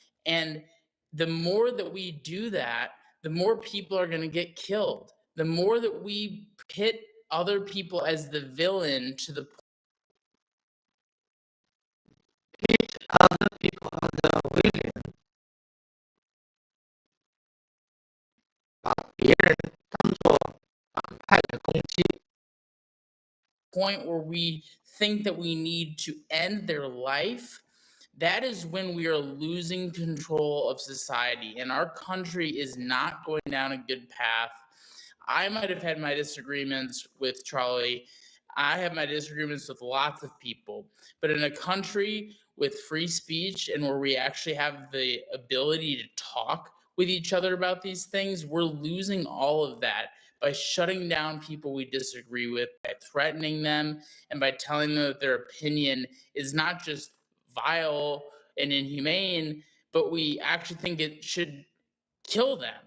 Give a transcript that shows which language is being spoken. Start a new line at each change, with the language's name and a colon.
English: And the more that we do that, the more people are going to get killed. The more that we pit other people as the villain to the Pit other people as the villain.
Chinese: 把别人当作反派的攻击。
English: point where we think that we need to end their life, that is when we are losing control of society, and our country is not going down a good path. I might have had my disagreements with Charlie. I have my disagreements with lots of people, but in a country with free speech and where we actually have the ability to talk with each other about these things, we're losing all of that by shutting down people we disagree with, by threatening them, and by telling them that their opinion is not just vile and inhumane, but we actually think it should kill them.